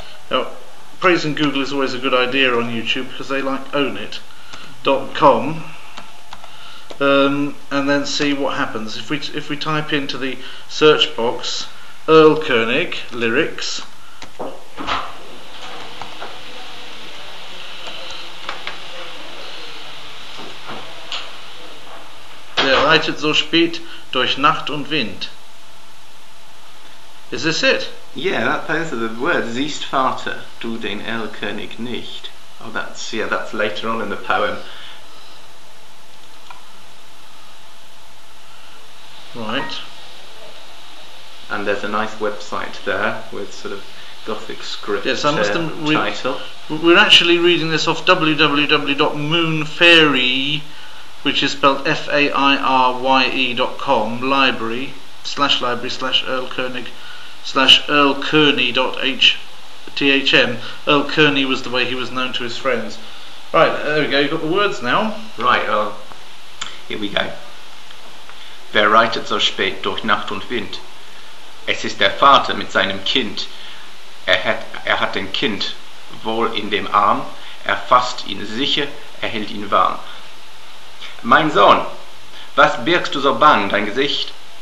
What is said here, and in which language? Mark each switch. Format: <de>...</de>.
<en>Now, praising Google is always a good idea on YouTube because they own it. .com, and then see what happens. If we type into the search box Erlkönig lyrics,</en> <de>der reitet so spät durch Nacht und Wind.</de> <en>Is this it? Yeah, those are the words.</en> <de>Siehst Vater, du den Erlkönig nicht.</de> <en>Oh, that's later on in the poem. Right. And there's a nice website there with sort of Gothic script title. We're actually reading this off www.moonfairy, which is spelled FAIRYE.com, library/Erlkönig /Erlkönig.hthm. Erlkönig was the way he was known to his friends. Right, there we go, you've got the words now. Right, here we go.</en> <de>Wer reitet so spät durch Nacht und Wind? Es ist der Vater mit seinem Kind. Er hat den Kind wohl in dem Arm, er fasst ihn sicher, er hält ihn warm. Mein Sohn, was birgst du so bang dein Gesicht?</de>